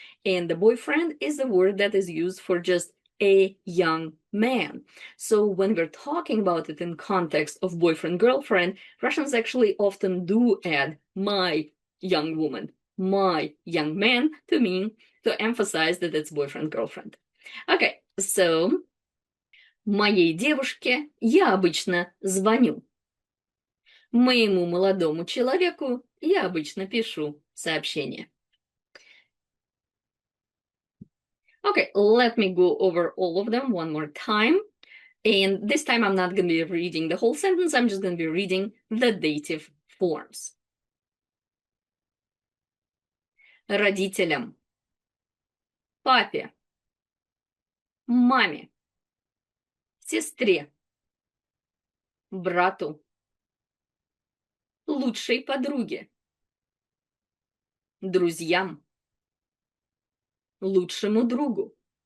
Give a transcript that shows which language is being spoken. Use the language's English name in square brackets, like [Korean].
[English] And the boyfriend is the word that is used for just a young man. So when we're talking about it in context of boyfriend, girlfriend, Russians actually often do add my young woman, my young man to mean, to emphasize that it's boyfriend, girlfriend. Okay, so [Russian] моей девушке я обычно звоню. Моему молодому человеку я обычно пишу сообщение. [English] Okay, let me go over all of them one more time. And this time I'm not going to be reading the whole sentence, I'm just going to be reading the dative forms. [Russian] Родителям, папе, маме, сестре, брату, лучшей подруге, друзьям, лучшему другу,